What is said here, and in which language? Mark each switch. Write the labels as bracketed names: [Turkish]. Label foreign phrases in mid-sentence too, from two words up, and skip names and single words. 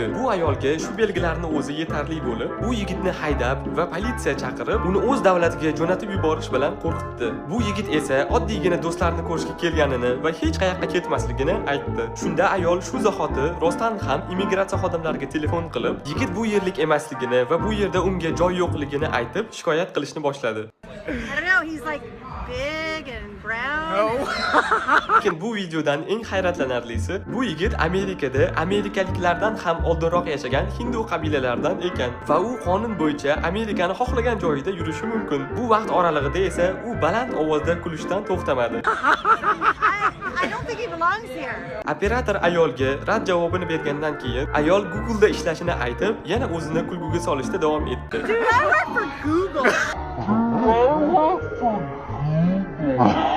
[Uzbek] Bu ayolga shu belgilarning o'zi yetarli bo'lib, u yigitni haydab va politsiya chaqirib, uni o'z davlatiga jo'natib yuborish bilan qo'rqitdi. Bu yigit esa oddiygina do'stlarini ko'rishga kelganini va hech qayoqqa ketmasligini aytdi. Shunda ayol shu zahoti rostdan ham immigratsiya xodimlariga telefon qilib, yigit bu yerlik emasligini va bu yerda unga joy yo'qligini aytib, shikoyat qilishni boshladi. [English] I don't know, he's like big and brown. [Uzbek] Lekin bu videodan eng hayratlanarlisi, bu yigit Amerikada amerikaliklardan ham oldinroq yashagan hindu qabilalaridan ekan va u qonun bo'yicha Amerikani xohlagan joyida yurishi mumkin. Bu vaqt oralig'ida esa u baland ovozda kulishdan to'xtamadi. [English] I don't think he belongs here. [Uzbek] Operator ayolga rad javobini bergandan keyin ayol Google'da ishlashini aytib, yana o'zini kulguga solishda davom etdi. [English] Dude, I work for Google.